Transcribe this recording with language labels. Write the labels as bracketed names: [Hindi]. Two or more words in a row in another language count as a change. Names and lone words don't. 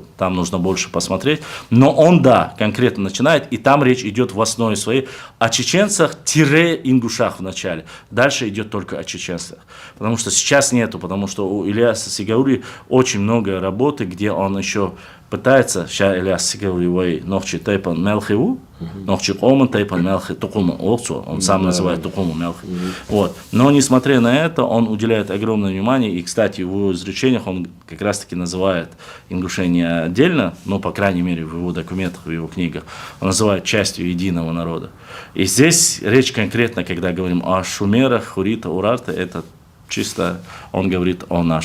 [Russian] Там нужно больше посмотреть. Но он, да, конкретно начинает, и там речь идет в основе своей о чеченцах-ингушах в начале. Дальше идет только о чеченцах. Потому что сейчас нету, потому что у Ильяса Сигаури очень много работы, где он еще пытается, сейчас Ильяс Сигаури [Chechen] нохчи тайпан мелхиву, нохчи коман тайпан мелхи тукума олцу, [Russian] он сам называет [Chechen] тукуму мелхи. [Russian] Вот. Но несмотря на это, он уделяет огромное внимание, и, кстати, в его изречениях он как раз-таки называет ингушение отдельно, но, по крайней мере, в его документах, в его книгах, он называет частью единого народа. И здесь речь конкретно, когда говорим о шумерах, хурита, урарта, это чисто он говорит о нашей.